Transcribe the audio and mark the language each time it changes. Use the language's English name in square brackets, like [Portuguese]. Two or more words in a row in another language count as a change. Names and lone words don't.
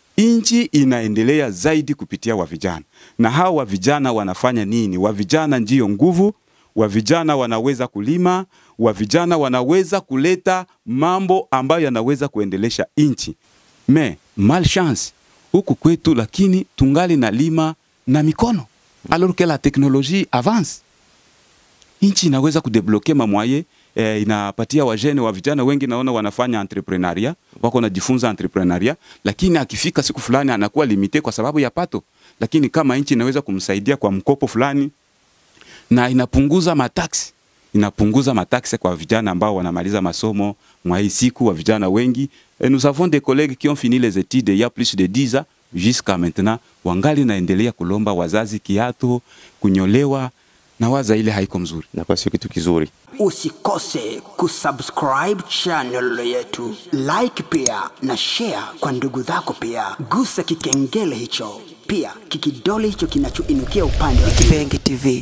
[Swahili] Inchi inaendelea zaidi kupitia wa vijana. Na hao wa vijana wanafanya nini? Wa vijana ndio nguvu, wa vijana wanaweza kulima, wa vijana wanaweza kuleta mambo ambayo yanaweza kuendelesha inchi. Malchance huku kwetu, lakini tungali na lima na mikono. [French] Alors que la technologie avance. [Swahili] Inchi inaweza kudebloke mamwaye, inapatia wajene wa vijana wengi naona wanafanya entrepreneuria, wako najifunza entrepreneuria, lakini akifika siku fulani anakuwa limite kwa sababu ya pato. Lakini kama inchi inaweza kumsaidia kwa mkopo fulani na inapunguza mataksi. Inapunguza mataksi kwa vijana ambao wanamaliza masomo mwa hii siku wa vijana wengi. [French] Nous avons des collègues qui ont fini les études il y a plus de 10 ans jusqu'à maintenant, [Swahili] wangali naendelea kulomba wazazi kiato, kunyolewa, na waza ile haiko mzuri. Na kwa sio kitu kizuri. Usikose kusubscribe channel yetu, like pia na share kwa ndugu zako pia. Gusa kikengele hicho, pia kikidole hicho kinachoinukia upande wa Kibenge TV.